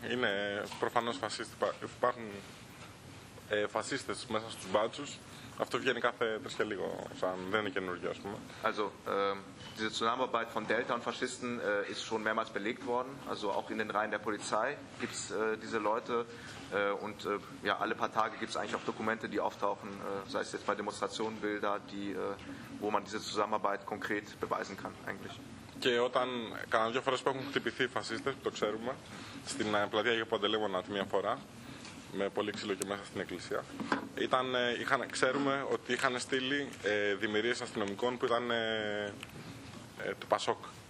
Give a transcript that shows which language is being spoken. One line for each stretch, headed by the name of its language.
Greek: Είναι προφανώς φασίστες. Υπάρχουν φασίστες μέσα στους μπάτσους. Αυτό βγαίνει κάθε τρεις και λίγο, σαν δεν είναι καινούργιο, ας πούμε.
German: Also, diese Zusammenarbeit von Delta und Faschisten ist schon mehrmals belegt worden. Also auch in den Reihen der Polizei gibt es diese Leute. Und ja, alle paar Tage gibt es eigentlich auch Dokumente, die auftauchen, sei es jetzt bei Demonstrationen, Bilder, wo man diese Zusammenarbeit konkret beweisen kann, eigentlich.
Greek: Και όταν κάνα δύο φορές που έχουν χτυπηθεί οι φασίστες, το ξέρουμε, στην πλατεία Αγίου Παντελεήμονα τη μία φορά, με πολύ ξύλο και μέσα στην εκκλησία. Ήταν, ξέρουμε ότι είχαν στείλει δημιουργίες αστυνομικών που ήταν του ΠΑΣΟΚ.